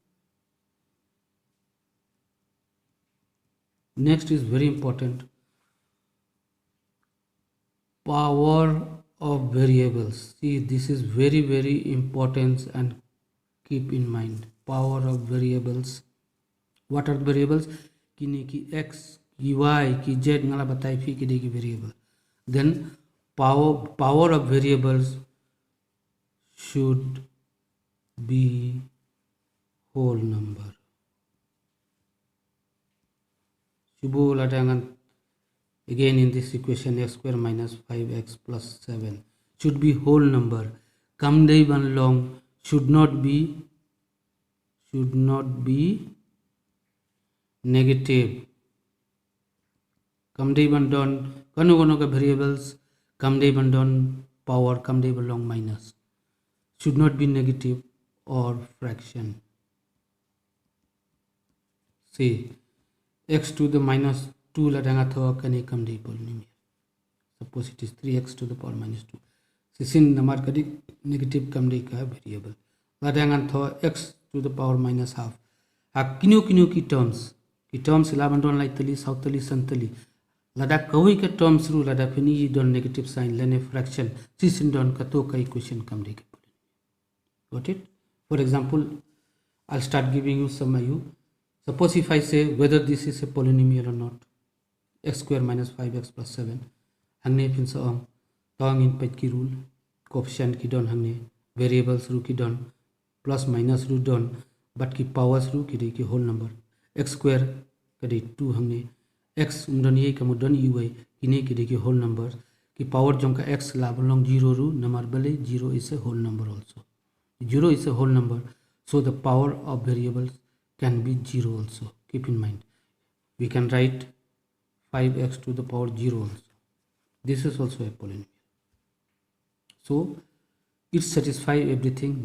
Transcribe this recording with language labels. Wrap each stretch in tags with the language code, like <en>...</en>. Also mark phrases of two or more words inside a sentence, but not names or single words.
<en>Next is very important, power of variables. See, this is very important and keep in mind, power of variables. What are the variables?</en> <kha>Kine ki x, ki y, ki z ngala batai phi ki ki variable.</kha> <en>Then power of variables should be whole number.</en> <kha>Shubu ladangan</kha> <en>again in this equation, x square minus 5x plus 7 should be whole number.</en> <kha>Kamdei ban long</kha> <en>should not be negative.</en> <kha>Kamdei ban don kano ka variables, kamdei ban don power, kamdei ban long minus,</kha> <en>should not be negative or fraction. See, x to the minus 2</en> <kha>ladanga thawa kane kamdei</kha> <en>polynomial. Suppose it is 3x to the power minus 2.</en> <kha>Sisin namar kadi negative kamdei ka variable. Ladanga thawa</kha> <en>x to the power minus half.</en> <kha>Ha kinu ki terms. Ki terms ilaban don like tali, sautali, santali. Lada kawi ka terms ru lada fini don negative sign lene fraction. Sisin don kato ka equation kamdei ka.</kha> <en>Got it? For example, I'll start giving you some IU. Suppose if I say whether this is a polynomial or not, x square minus 5x plus 7,</en> <kha>hangne pinsa om, tawang in pet ki rule, coefficient ki don hangne, variables ru ki don, plus minus ru don, but ki powers ru ki</kha> <en>whole number, x square</en> <kha>kade 2 hangne, x don ye kamu don uy, kine ki</kha> <en>whole number,</en> <kha>ki power jonka x labalong 0 ru, number bale</kha> <en>0 is a whole number also. 0 is a whole number, so the power of variables can be 0 also. Keep in mind, we can write 5x to the power 0 also. This is also a polynomial. So it satisfies everything.</en>